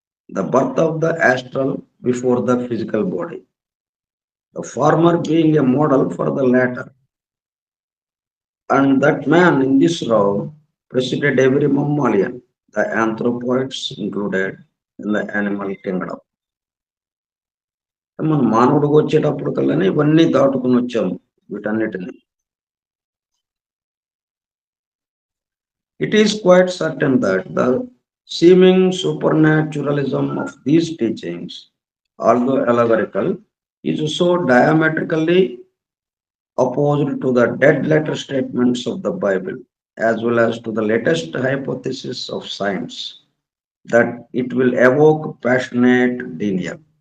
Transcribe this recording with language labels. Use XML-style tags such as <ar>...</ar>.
<en>The birth of the astral before the physical body, the former being a model for the latter, and that man in this row preceded every mammalian, the anthropoids included in the animal kingdom.</en> <te>మన మానవుడికి వచ్చేటప్పుడు కల్లానే ఇవన్నీ దాటుకుని వచ్చాము వీటన్నిటిని.</te> <en>It is quite certain that the seeming supernaturalism of these teachings, although allegorical, is so diametrically opposed to the dead letter statements of the Bible as well as to the latest hypothesis of science that it will evoke passionate denial.</en>